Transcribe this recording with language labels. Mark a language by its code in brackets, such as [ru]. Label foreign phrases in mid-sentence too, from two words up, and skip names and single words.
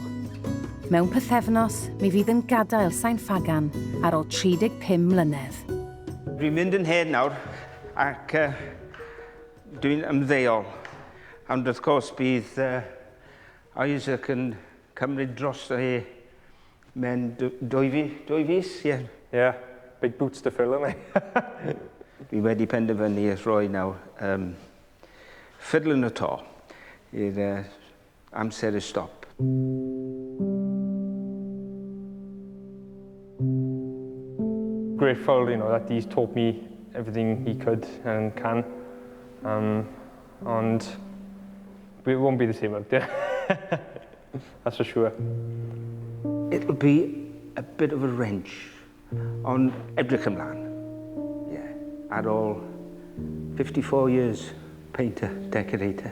[cy] Mewn pythefnos, mi fydd yn gadael Sain Ffagan ar ôl 35 mlynedd. Dwi'n mynd yn hen nawr, ac dwi'n ymddeol. Ond wrth gwrs bydd Isaac yn cymryd dros hi mewn 2 fis, ie. [en] Yeah, big boots to fill, [cy] yna. Dwi wedi penderfynu i rhoi nawr ffidl yn y to i'r amser y stop. [en] Grateful, that he's taught me everything he could and can. And it won't be the same out there. That's for sure. It'll be a bit of a wrench on [cy] edrych ymlaen. [en] Yeah, [cy] ar ôl [en] 54 years, painter, decorator.